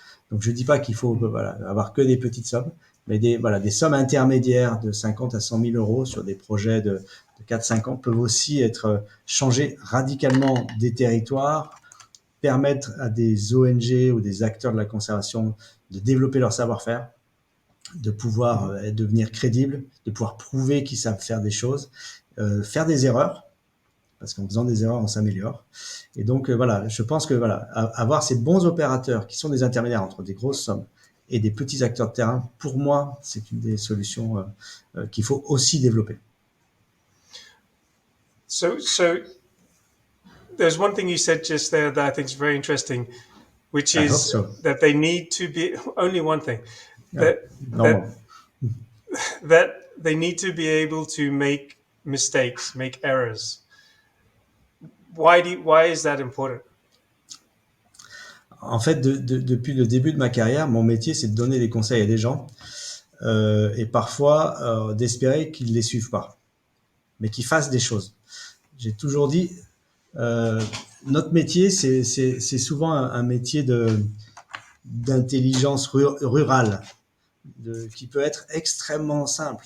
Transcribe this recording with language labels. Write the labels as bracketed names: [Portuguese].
[French] Donc je dis pas qu'il faut avoir que des petites sommes, mais des sommes intermédiaires de 50 à 100 000 euros sur des projets de 4-5 ans peuvent aussi être changer radicalement des territoires, permettre à des ONG ou des acteurs de la conservation de développer leur savoir-faire, de pouvoir devenir crédibles, de pouvoir prouver qu'ils savent faire des choses, faire des erreurs, parce qu'en faisant des erreurs, on s'améliore. Et donc, je pense que avoir ces bons opérateurs qui sont des intermédiaires entre des grosses sommes et des petits acteurs de terrain, pour moi, c'est une des solutions qu'il faut aussi développer. [English] So there's one thing you said just there that I think is very interesting, which I hope is so. that they need to be only one thing Yeah, normal. that they need to be able to make mistakes, make errors. Why is that important? [French] En fait, depuis le début de ma carrière, mon métier, c'est de donner des conseils à des gens et parfois d'espérer qu'ils les suivent pas, mais qu'ils fassent des choses. J'ai toujours dit, notre métier, c'est souvent un métier d'intelligence rurale, qui peut être extrêmement simple.